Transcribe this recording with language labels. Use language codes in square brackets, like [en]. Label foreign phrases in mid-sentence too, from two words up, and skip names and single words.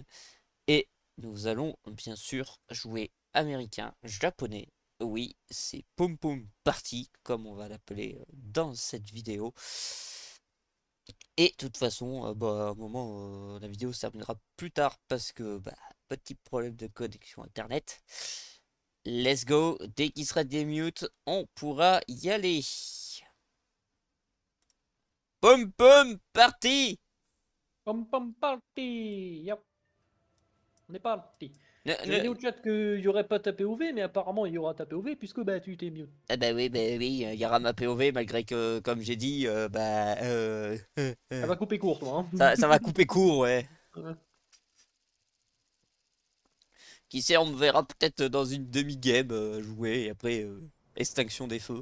[fr] Et nous allons bien sûr jouer américain, japonais. Oui, c'est Pom Pom Party, comme on va l'appeler dans cette vidéo. Et de toute façon, à un moment, la vidéo se terminera plus tard parce que, petit problème de connexion internet. [en] Let's go, [fr] dès qu'il sera démute, on pourra y aller. Pom pom, parti. Pom pom party! Yep, on est parti. Ne, J'avais dit ne... au chat qu'il n'y aurait pas tapé OV, mais apparemment il y aura tapé OV puisque bah tu t'es mute. Ah bah oui, il y aura ma POV malgré que, comme j'ai dit, Elle va couper court toi. ça va couper court, ouais. Hein. Qui sait, on me verra peut-être dans une demi-game jouer et après extinction des feux.